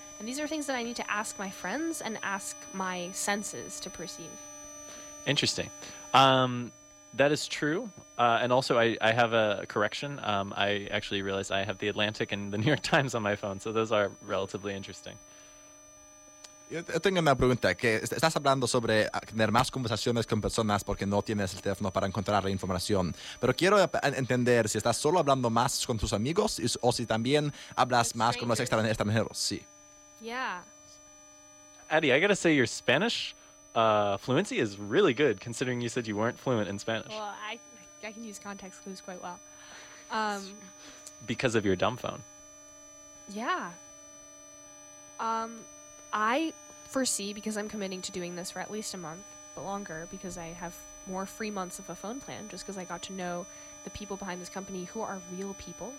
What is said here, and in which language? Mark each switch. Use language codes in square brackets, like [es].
[en] And these are things that I need to ask my friends and ask my senses to perceive. Interesting. That is true. And also, I have a correction. I actually realized I have the Atlantic and the New York Times on my phone, so those are relatively interesting. [es] Yo tengo una pregunta. ¿Qué estás hablando sobre tener más conversaciones con personas porque no tienes el teléfono para encontrar la información. Pero quiero entender si estás solo hablando más con tus amigos o si también hablas más con los extranjeros. Sí. [en] Yeah. Eddie, I gotta say your Spanish fluency is really good considering you said you weren't fluent in Spanish. Well, I can use context clues quite well. Because of your dumb phone. Yeah. I foresee, because I'm committing to doing this for at least a month, but longer, because I have more free months of a phone plan, just because I got to know the people behind this company who are real people.